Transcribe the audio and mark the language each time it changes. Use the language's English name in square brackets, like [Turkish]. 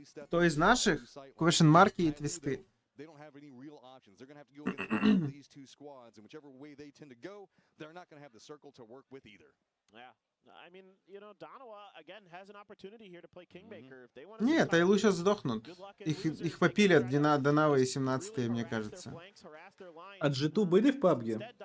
[Russian] То из наших квешн-марки и твисты. [English] They don't have any real options. They're going to have to go against these two squads, and whichever way they tend to go, they're not going to have the circle to work with either. Yeah. I mean, you know, Donawa, again, has an opportunity here to play Kingmaker. If they want to... [Russian] Нет, Тайлу сейчас сдохнут. Их попилят Донава и 17-е, мне кажется. А G2 были в PUBG?